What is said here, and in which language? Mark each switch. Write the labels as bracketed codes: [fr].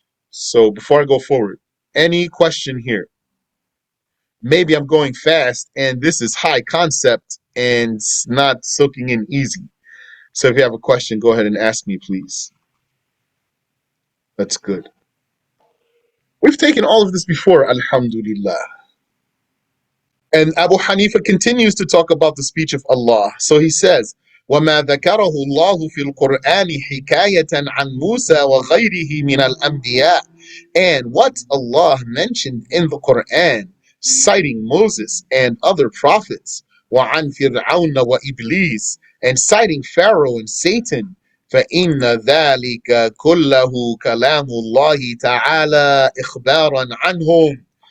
[en] So before I go forward, any question here? Maybe I'm going fast and this is high concept and it's not soaking in easy. So if you have a question, go ahead and ask me, please. That's good. We've taken all of this before, alhamdulillah. And Abu Hanifa continues to talk about the speech of Allah. So he says, [ar] وَمَا ذَكَرَهُ اللَّهُ فِي الْقُرْآنِ حِكَايَةً عَنْ مُوسَى وَغَيْرِهِ مِنَ الْأَنْبِيَاءِ. [en] And what Allah mentioned in the Quran, citing Moses and other prophets, [ar] وَعَنْ فِرْعَوْنَ وَإِبْلِيسِ, [en] and citing Pharaoh and Satan, [ar] فَإِنَّ ذَلِكَ كُلَّهُ كَلَامُ اللَّهِ تَعَالَى إِخْبَارًا عَنْهُمْ.